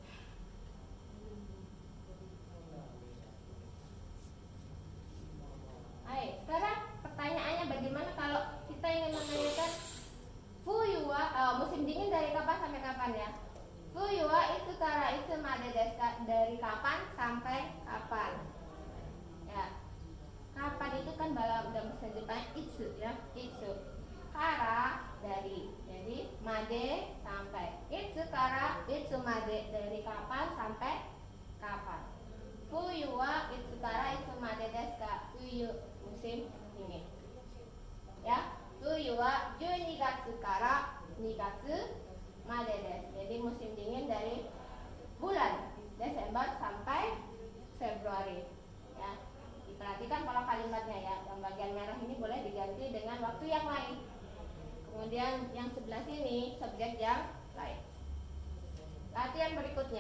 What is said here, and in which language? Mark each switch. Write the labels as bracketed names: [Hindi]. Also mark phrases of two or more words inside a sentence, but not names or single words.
[Indonesian] Sekarang pertanyaannya bagaimana kalau kita ingin menanyakan [Japanese] 冬は [Indonesian] musim dingin dari kapan sampai kapan ya? [Japanese] 冬はいつからいつまでですか? [Indonesian] Dari kapan sampai kapan? Ya. Kapan itu kan dalam bahasa Jepang itsu ya, itsu. Kara dari. Jadi made sampai. [Japanese] いつからいつまで, [Indonesian] dari kapan sampai kapan? [Japanese] 冬はいつからいつまでですか? [Indonesian] Fuyu musim dingin. Ya, [Japanese] 冬は12月から2月までです. [Indonesian] Jadi musim dingin dari bulan Desember sampai Februari. Ya. Perhatikan pola kalimatnya ya. Yang bagian merah ini boleh diganti dengan waktu yang lain. Kemudian yang sebelah sini subjek yang lain. Latihan berikutnya.